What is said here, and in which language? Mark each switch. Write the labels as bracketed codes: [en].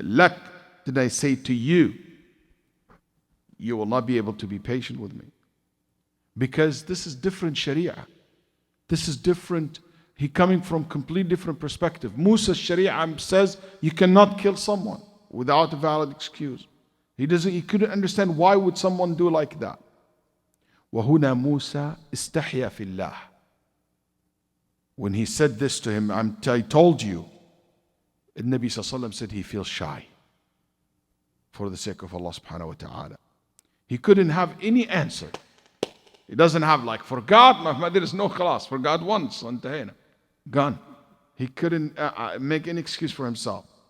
[en] Lak, did I say to you, you will not be able to be patient with me? Because this is different Sharia. This is different. He coming from complete different perspective. Musa's Sharia says you cannot kill someone without a valid excuse. He couldn't understand why would someone do like that. [ar] وهنا موسى استحيا في الله. [en] When he said this to him, I told you, the Nabi sallallahu said he feels shy for the sake of Allah subhanahu wa ta'ala. He couldn't have any answer. He doesn't have like, for God, there is no khalas. For God once, gone. He couldn't make any excuse for himself.